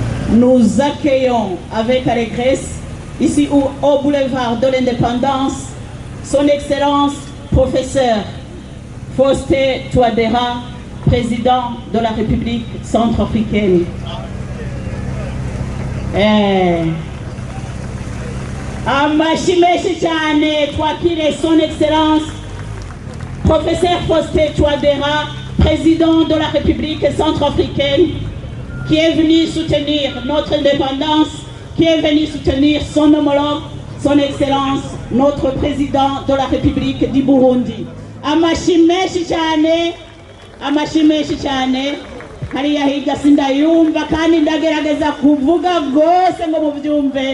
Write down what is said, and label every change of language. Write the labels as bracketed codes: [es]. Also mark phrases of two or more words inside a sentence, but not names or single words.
[fr] nous accueillons avec allégresse ici au boulevard de l'Indépendance son Excellence professeur Faustin Touadéra, président de la République centrafricaine. [rn] Amashi menshi cyane twakire [fr] son Excellence professeur Faustin Touadéra, président de la République centrafricaine, qui est venu soutenir notre indépendance, qui est venu soutenir son homologue, son Excellence, notre président de la République du Burundi. [rn] Amashi menshi cyane, amashi menshi cyane. Hariya hirya sindayumva kandi ndagerageza kuvuga rwose ngo mubyumve.